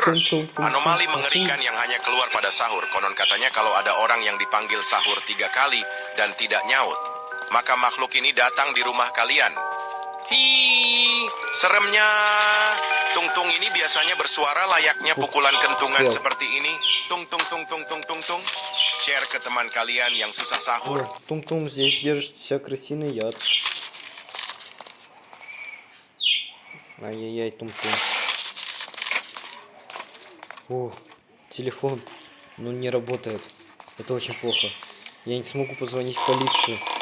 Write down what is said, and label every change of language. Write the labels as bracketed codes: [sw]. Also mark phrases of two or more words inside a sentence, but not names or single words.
[id] Anomali mengerikan yang hanya keluar pada sahur. Konon katanya kalau ada orang yang dipanggil sahur 3 kali dan tidak nyaut, maka makhluk ini datang di rumah kalian. Hi, seremnya. Tung ini biasanya bersuara layaknya pukulan kentungan seperti ini. Tung. Share ke teman kalian yang susah sahur. [ru] Tung, здесь держится крысиный яд. Ай-яй-яй, Тунг. О, телефон, не работает. Это очень плохо. Я не смогу позвонить в полицию.